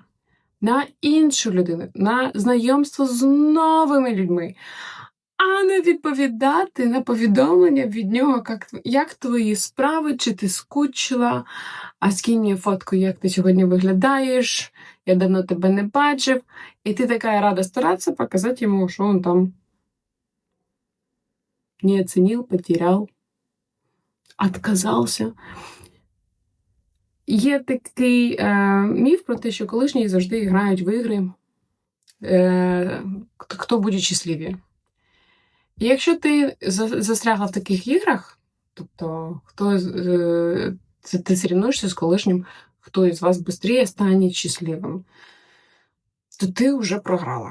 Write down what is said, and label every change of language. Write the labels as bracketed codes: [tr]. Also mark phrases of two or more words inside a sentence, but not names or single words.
[uk] на іншу людину, на знайомство з новими людьми, а не відповідати на повідомлення від нього, як твої справи, чи ти скучила, а скинь мені фотку, як ти сьогодні виглядаєш, я давно тебе не бачив, і ти така рада старатися показати йому, що він там [ru] не оценил, потерял, [uk] отказався. Є такий міф про те, що колишні завжди грають в ігри, хто буде щасливі. І якщо ти застрягла в таких іграх, тобто ти соревнуєшся з колишнім, хто із вас швидше стане щасливим, то ти вже програла.